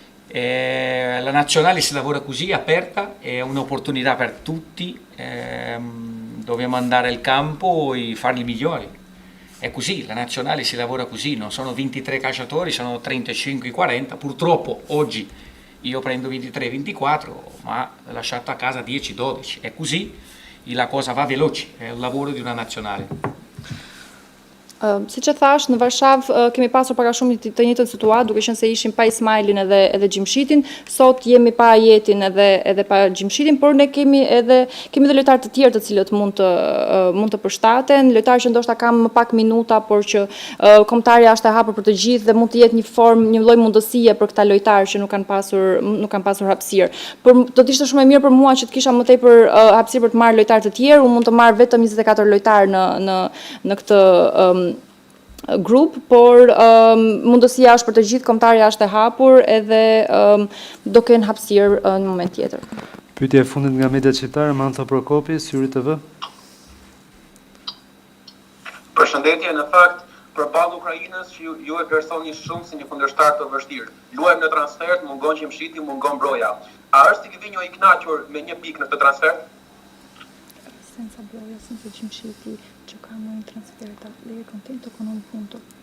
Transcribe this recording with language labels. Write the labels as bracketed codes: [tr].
[it] La nazionale si lavora così, aperta, è un'opportunità per tutti, dobbiamo andare al campo e farli migliori. È così, la nazionale si lavora così, non sono 23 calciatori, sono 35-40, purtroppo oggi io prendo 23-24, ma ho lasciato a casa 10-12, è così, e la cosa va veloce, è il lavoro di una nazionale. [sq] Si që thash, në Varshavë kemi pasur para shumë të njëjtën situatë, duke qenë se ishim pa Ismailin edhe Gjimshitin, sot jemi pa Jetin edhe pa Gjimshitin, por ne kemi dhe lojtarë të tjerë të cilët mund të përshtaten, lojtarë që ndoshta kam më pak minuta, por që kombëtarja është e hapur për të gjithë dhe mund të jetë një formë, një lloj mundësie për këta lojtarë që nuk kanë pasur hapësirë. Por do të ishte shumë e mirë për mua që të kisha më tepër hapësirë për të marrë lojtarë të tjerë, unë mund të marr vetëm 24 lojtarë në këtë grup, por mundësia është për të gjithë, kombëtarja është e hapur edhe do kenë hapësirë në moment tjetër. Pyetja e fundit nga mediat shqiptare, Mantha Prokopi, Syri TV. Përshëndetje, në fakt, përballë Ukrainës që ju e vlerësoni shumë si një kundërshtar të vështirë. Luajmë në transfert, mungon Gjimshiti, mungon Broja. A është Silvinjo i kënaqur me një pikë në këtë transfer? [it] Senza Broja, senza Gjimshiti, giocamo in trasferta, lei è contento con un punto?